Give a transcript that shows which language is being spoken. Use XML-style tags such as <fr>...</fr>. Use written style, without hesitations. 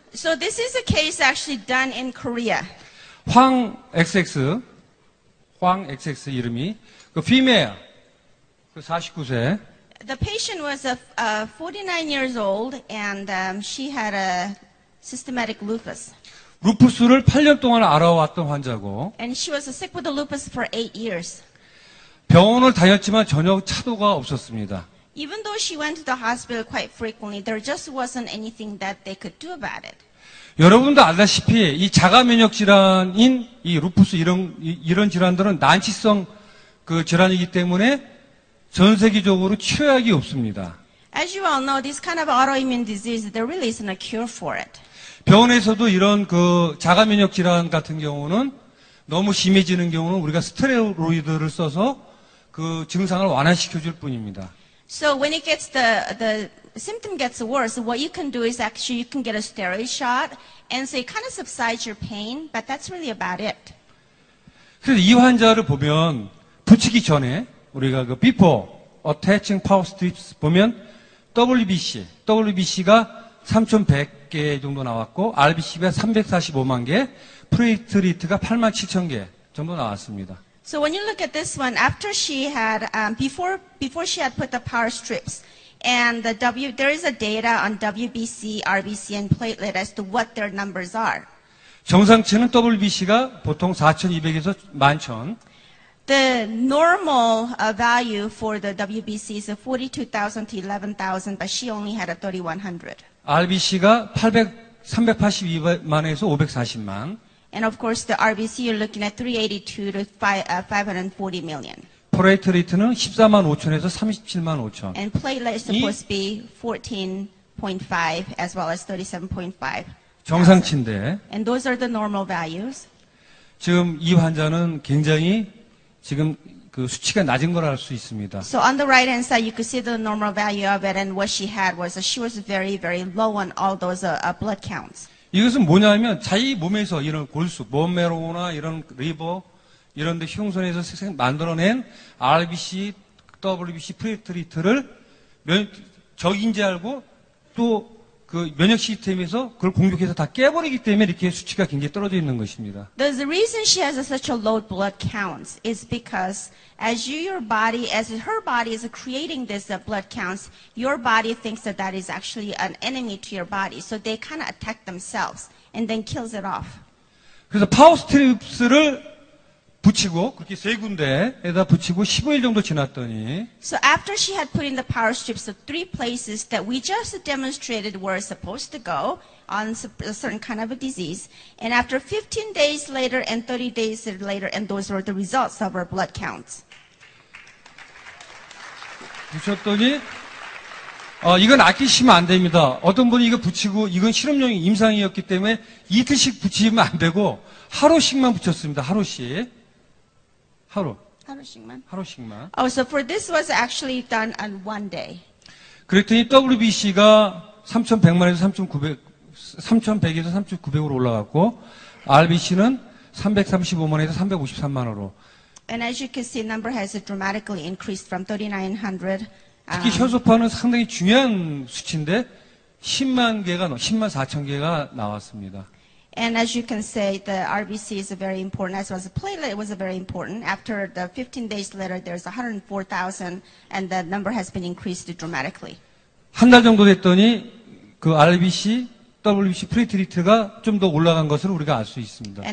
<en>So this is a case actually done in Korea.</en> <ko>황 XX 이름이 female 49세.</ko> <en>The patient was 49 years old and she had a systematic lupus.</en> <ko>루푸스를 8년 동안 알아왔던 환자고</ko> <en>And she was sick with the lupus for 8 years.</en> <ko>병원을 다녔지만 전혀 차도가 없었습니다.</ko> <en>Even though she went to the hospital quite frequently, there just wasn't anything that they could do about it.</en> <ko>여러분도 알다시피 이 자가 면역 질환인 이 루푸스 이런 질환들은 난치성 질환이기 때문에 전 세계적으로 치료약이 없습니다.</ko> <en>As you all know, this kind of autoimmune disease, there really isn't a cure for it.</en> <ko>병원에서도 이런 자가 면역 질환 같은 경우는 너무 심해지는 경우는 우리가 스테로이드를 써서 그 증상을 완화시켜 줄 뿐입니다.</ko> <en>So when it gets the symptom gets worse, what you can do is actually you can get a steroid shot, and so it kind of subsides your pain, but that's really about it.</en> <ko>그래서 이 환자를 보면 붙이기 전에 우리가</ko> <en>before attaching power strips</en> <ko>보면 WBC가 3,100개 정도 나왔고 RBC가 345만 개, 플레이트리트가 87,000개 정도 나왔습니다.</ko> <en>So when you look at this one, after she had before she had put the power strips, and there is a data on WBC, RBC, and platelet as to what their numbers are.</en> <ko>정상치는 WBC가 보통 4,200에서 11,000.</ko> <en>The normal value for the WBC is 42,000 to 11,000, but she only had a 3,100.</en> <ko>RBC가 382만에서 540만.</ko> <en>And of course, the RBC you're looking at 382 to 540 million.</en> <ko>플레이트리트는 14만 5천에서 37만 5천.</ko> <en>And platelet is supposed to be 14.5 as well as 37.5.</en> <ko>정상치인데</ko> <en>And those are the normal values.</en> <ko>지금 이 환자는 굉장히 지금 그 수치가 낮은 걸 알 수 있습니다.</ko> <en>So on the right hand side, you could see the normal value of it, and what she had was she was very, very low on all those blood counts.</en> <ko>이것은 뭐냐면 자기 몸에서 이런 골수, 본메로나 이런 리버 이런 데 흉선에서 만들어낸 RBC, WBC, 플레이트리트를 적인 줄 알고 또 그 면역 시스템에서 그걸 공격해서 다 깨버리기 때문에 이렇게 수치가 굉장히 떨어져 있는 것입니다.</ko> <en>The reason she has such a low blood counts is because as her body is creating this blood counts, your body thinks that is actually an enemy to your body. So they kind of attack themselves and then kills it off.</en> <ko>그래서 파워 스트립스를 붙이고 그렇게 세 군데에다 붙이고 15일 정도 지났더니</ko> <en>So after she had put in the power strips of 3 places that we just demonstrated were supposed to go on a certain kind of a disease, and after 15 days later and 30 days later, and those were the results of her blood counts.</en> <ko>붙였더니 이건 아끼시면 안 됩니다. 어떤 분이 이거 붙이고 이건 실험용 임상이었기 때문에 이틀씩 붙이면 안 되고 하루씩만 붙였습니다. 하루씩. 하루씩만.</ko> <en>Oh, so for this was actually done on one day.</en> <ko>그랬더니 WBC가 3,100만에서 3,100에서 3,900으로 올라갔고 RBC는 335만에서 353만으로.</ko> <en>And as you can see, number has dramatically increased from 3,900.</en> <ko>특히 혈소판은 상당히 중요한 수치인데 10만 4천 개가 나왔습니다.</ko> <en>And as you can say, the RBC is very important, as well as the platelet was very important. After the 15 days later, there's 104,000, and the number has been increased dramatically.</en> <ko>한 달 정도 됐더니 그 RBC, WBC 플레이트리트가 좀 더 올라간 것을 우리가 알 수 있습니다.</ko>